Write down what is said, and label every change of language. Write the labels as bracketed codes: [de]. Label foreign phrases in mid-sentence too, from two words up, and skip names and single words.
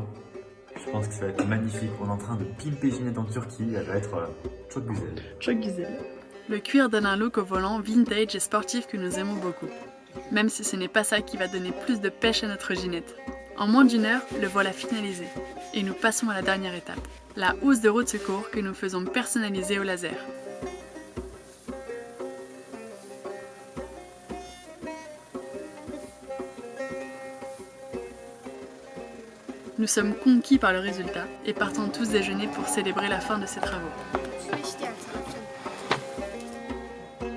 [fr] Je pense que ça va être magnifique. On est en train de pimper Ginette en Turquie. Elle va être [tr] çok güzel. Çok güzel. [fr] Le cuir donne un look au volant vintage et sportif que nous aimons beaucoup. Même si ce n'est pas ça qui va donner plus de pêche à notre Ginette. En moins d'une heure, le voilà finalisé. Et nous passons à la dernière étape. La housse de roue de secours que nous faisons personnaliser au laser. Nous sommes conquis par le résultat et partons tous déjeuner pour célébrer la fin de ces travaux.